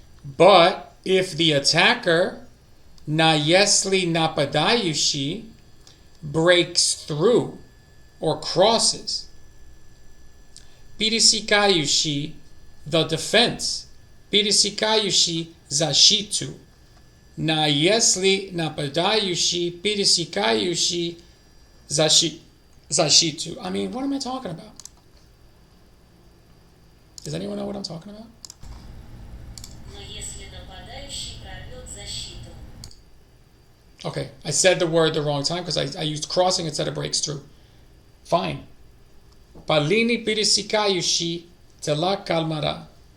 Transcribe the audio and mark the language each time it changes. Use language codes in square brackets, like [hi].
[en] But if the attacker, [ru] na если нападающий, [en] breaks through or crosses, пересекающий, the defense, [ru] пересекающий защиту, на если нападающий, пересекающий защиту. [en] I mean, what am I talking about? Does anyone know what I'm talking about? [ru] Но если нападающий прорвет защиту. [en] Okay, I said the word the wrong time because I used crossing instead of breaks through. Fine. [ru] Palini пересекающий тела кальмара.